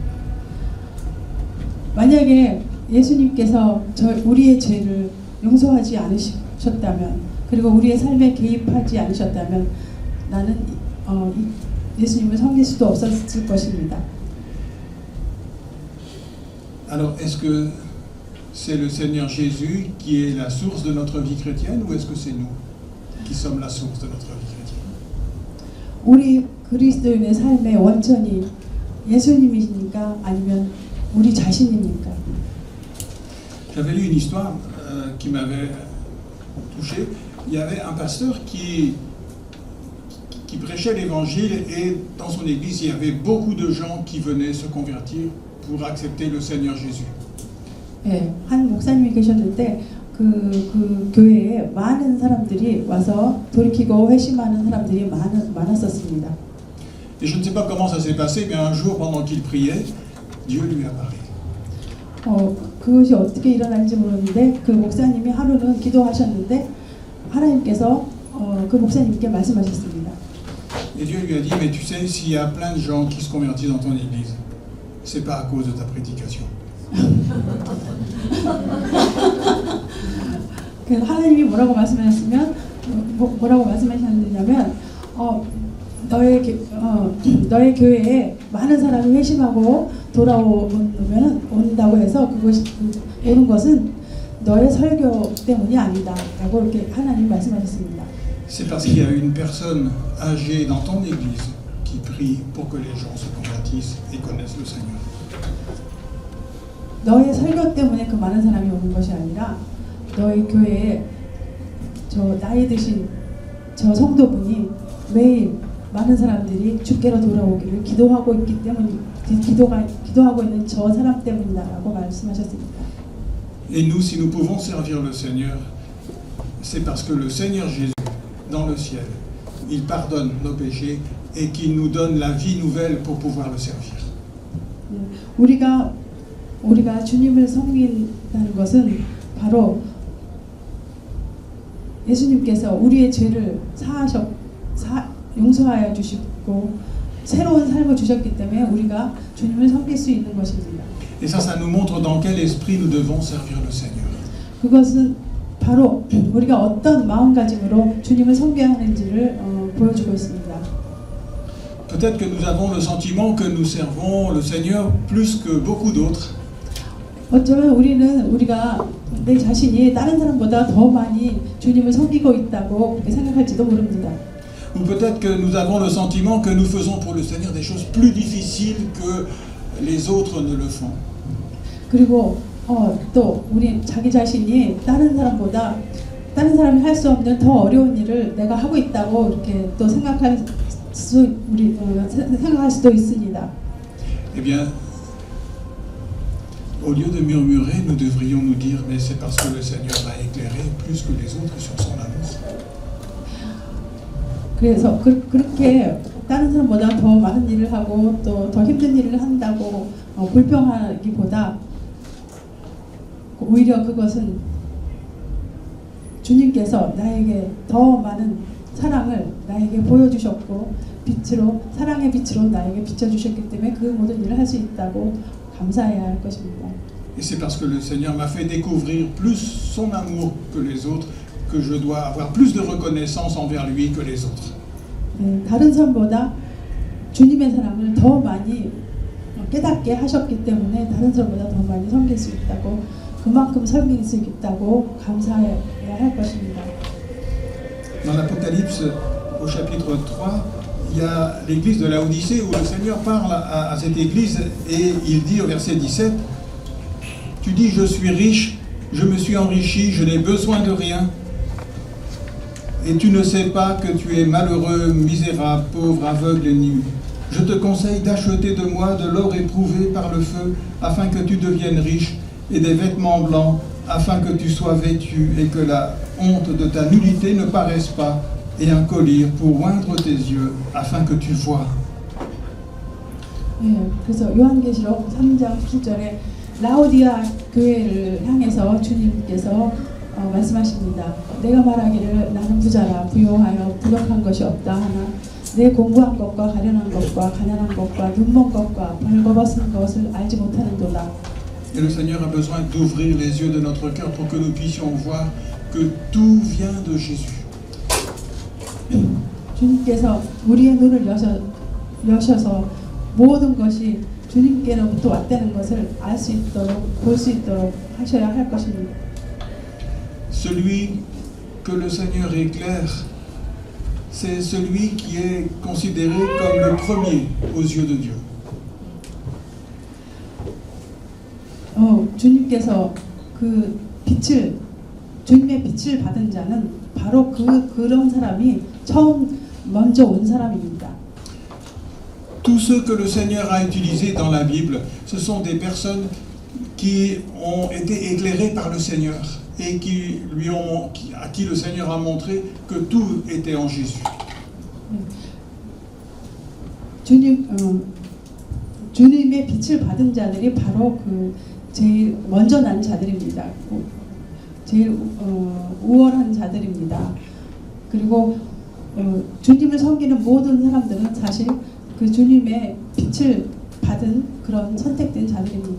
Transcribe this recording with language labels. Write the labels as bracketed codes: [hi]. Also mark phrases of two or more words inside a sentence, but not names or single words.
[ko] 만약에 예수님께서 우리의 죄를 용서하지 않으셨다면 그리고 우리의 삶에 개입하지 않으셨다면 나는 예수님을 섬길 수도 없었을 것입니다. [fr] Alors, est-ce que c'est le Seigneur Jésus qui est la source de notre vie chrétienne ou est-ce que c'est nous qui sommes la source de notre vie chrétienne? [ko] 우리 그리스도인의 삶의 원천이 예수님이십니까? 아니면 우리 자신입니까? [fr] J'avais lu une histoire qui m'avait touché. Il y avait un pasteur qui prêchait l'évangile et dans son église, il y avait beaucoup de gens qui venaient se convertir pour accepter le Seigneur Jésus. [ko] 예, 한 목사님이 계셨는데 그 교회에 많은 사람들이 와서 돌이키고 회심하는 사람들이 많았었습니다. [fr] Et je ne sais pas comment ça s'est passé, mais un jour, pendant qu'il priait, Dieu lui a parlé. [ko] 그것이 어떻게 일어난지 모르는데 그 목사님이 하루는 기도하셨는데 하나님께서 그 목사님께 말씀하셨습니다. [fr] Et Dieu lui a dit, mais tu sais, s'il y a plein de gens qui se convertissent dans ton église, c'est pas à cause de ta prédication. [ko] 하나님이 뭐라고 말씀하셨냐면 너의 교회에 많은 사람이 회심하고 온다고 해서 그것이 오는 것은 너의 설교 때문이 아니다라고 이렇게 하나님 말씀하셨습니다. [fr] C'est parce qu'il y a une personne âgée dans ton église qui prie pour que les gens se convertissent et connaissent le Seigneur. [ko] 너의 설교 때문에 그 많은 사람이 오는 것이 아니라 너희 교회에 저 나이 드신 저 성도분이 매일 많은 사람들이 주께로 돌아오기를 기도하고 있기 때문에 기도하고 있는 저 사람 때문이다라고 말씀하셨습니다. [fr] Et nous, si nous pouvons servir le Seigneur, c'est parce que le Seigneur Jésus, dans le ciel, il pardonne nos péchés et qu'il nous donne la vie nouvelle pour pouvoir le servir. [ko] 우리가 주님을 섬긴다는 것은 바로 예수님께서 우리의 죄를 용서하여 주시고 새로운 삶을 주셨기 때문에 우리가 주님을 섬길 수 있는 것입니다. [fr] Et ça nous montre dans quel esprit nous devons servir le Seigneur. [ko] 그것은 바로 우리가 어떤 마음가짐으로 주님을 섬겨야 하는지를 보여주고 있습니다. [fr] Peut-être que nous avons le sentiment que nous servons le Seigneur plus que beaucoup d'autres. [ko] 어쩌면 우리가 내 자신이 다른 사람보다 더 많이 주님을 섬기고 있다고 그렇게 생각할지도 모릅니다. [fr] Ou peut-être que nous avons le sentiment que nous faisons pour le Seigneur des choses plus difficiles que les autres ne le font. [ko] 그리고 또 우리 자기 자신이 다른 사람이 할 수 없는 더 어려운 일을 내가 하고 있다고 이렇게 또 생각할 수도 있습니다. [fr] Eh bien, au lieu de murmurer, nous devrions nous dire, mais c'est parce que le Seigneur m'a éclairé plus que les autres sur son amour. [ko] 그래서 그렇게 다른 사람보다 더 많은 일을 하고 또 더 힘든 일을 한다고 불평하기보다 오히려 그것은 주님께서 나에게 더 많은 사랑을 나에게 보여주셨고 사랑의 빛으로 나에게 비춰주셨기 때문에 그 모든 일을 할 수 있다고 감사해야 할 것입니다. [fr] Et c'est parce que le Seigneur m'a fait découvrir plus son amour que les autres que je dois avoir plus de reconnaissance envers lui que les autres. [ko] 다른 사람보다 주님의 사랑을 더 많이 깨닫게 하셨기 때문에 다른 사람보다 더 많이 섬길 수 있다고 그만큼 섬길 수 있다고 감사해야 할 것입니다. [fr] Dans l'Apocalypse, au chapitre 3, il y a l'église de Laodicée où le Seigneur parle à cette église et il dit au verset 17, « Tu dis, je suis riche, je me suis enrichi, je n'ai besoin de rien. Et tu ne sais pas que tu es malheureux, misérable, pauvre, aveugle et nu. Je te conseille d'acheter de moi de l'or éprouvé par le feu, afin que tu deviennes riche, et des vêtements blancs, afin que tu sois vêtu et que la honte de ta nudité ne paraisse pas, et un collier pour oindre tes yeux, afin que tu vois. » [ko] 그래서 요한계시록 3장 7절에 라오디아 교회를 향해서 주님께서 말씀하십니다. 내가 말하기를 나는 부자라 부요하여 부족한 것이 없다 하나 내 공부한 것과 가련한 것과 가난한 것과 눈먼 것과 벌거벗은 것을 알지 못하는도다. [fr] Et le Seigneur a besoin d'ouvrir les yeux de notre cœur pour que nous puissions voir que tout vient de Jésus. [ko] 주님께서 우리의 눈을 여셔서 모든 것이 주님께로부터 왔다는 것을 알 수 있도록 볼 수 있도록 하셔야 할 것입니다. [fr] Celui que le Seigneur éclaire, c'est celui qui est considéré comme le premier aux yeux de Dieu. [ko] 주님께서 주님의 빛을 받은 자는 바로 그런 사람이 먼저 온 사람입니다. [fr] Tous ceux que le Seigneur a utilisés dans la Bible, ce sont des personnes qui ont été éclairées par le Seigneur et à qui le Seigneur a montré que tout était en Jésus. [ko] 주님의 빛을 받은 자들이 바로 제일 먼저 난 자들입니다. 제일 우월한 자들입니다. 그리고 주님을 섬기는 모든 사람들은 사실 그 주님의 빛을 받은 그런 선택된 자들입니다.